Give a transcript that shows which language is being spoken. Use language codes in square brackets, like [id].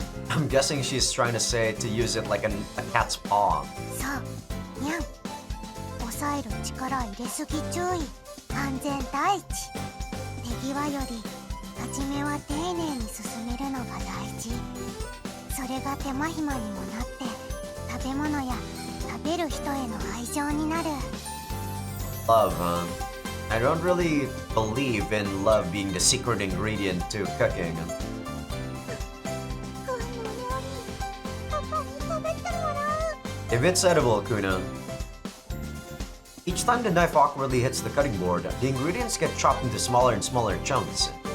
[en] I'm guessing she's trying to say to use it like a cat's paw. [ja] そうにゃん抑える力入れすぎ注意安全第一手際より初めは丁寧に進めるのが大事それが手間暇にもなって食べ物や食べる人への愛情になる [en] Love, huh? I don't really believe in love being the secret ingredient to cooking. [ja] この料理パパに食べてもらう [en] If it's edible, Kuna. Each time the knife awkwardly hits the cutting board, the ingredients get chopped into smaller and smaller chunks.